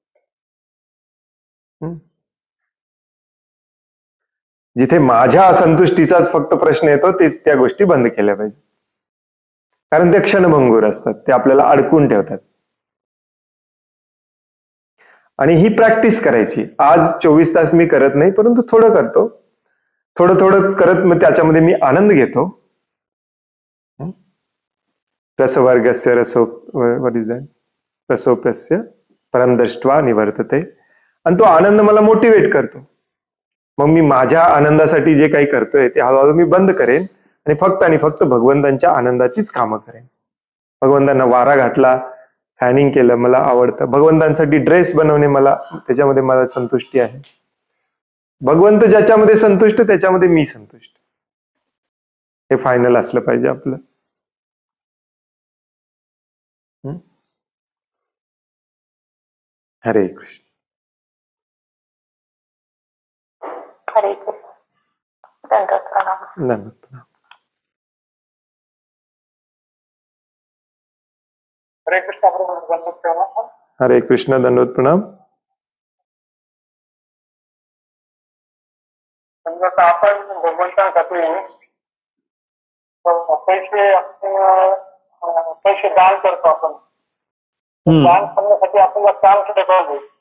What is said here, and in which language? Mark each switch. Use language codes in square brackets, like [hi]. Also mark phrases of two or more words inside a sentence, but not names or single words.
[mr] जिथे माझ्या असंतुष्टीचाच फक्त प्रश्न येतो तेच त्या गोष्टी बंद केल्या पाहिजे. कारण ते क्षणभंगूर असतात, ते आपल्याला अडकून ठेवतात. आणि ही प्रॅक्टिस करायची. आज 24 तास मी करत नाही, परंतु थोडं करतो, थोडं थोडं करत मग त्याच्यामध्ये मी आनंद घेतो. [sa] रसवर्गस्य रसोप्यस्य परम दृष्ट्वा निवर्तते. [mr] आणि तो आनंद मला मोटिवेट करतो. मग मी माझ्या आनंदासाठी जे काही करतोय ते हळूहळू मी बंद करेन आणि फक्त भगवंतांच्या आनंदाचीच कामं करेन. भगवंतांना वारा घातला, फॅनिंग केलं, मला आवडतं. भगवंतांसाठी ड्रेस बनवणे, त्याच्यामध्ये मला संतुष्टी आहे. भगवंत ज्याच्यामध्ये संतुष्ट त्याच्यामध्ये मी संतुष्ट, हे फायनल असलं पाहिजे आपलं. [sa] हरे कृष्ण. हरे कृष्ण. [mr] दंडवत प्रणाम. धन्यवाद. [sa] हरे कृष्ण. [mr] दंडवत प्रणाम. [sa] हरे कृष्ण. [mr] दंडवत प्रणाम. समजा आपण भगवंतांसाठी पैसे दान करतो. आपण दान करण्यासाठी आपल्याला काम केलं पाहिजे.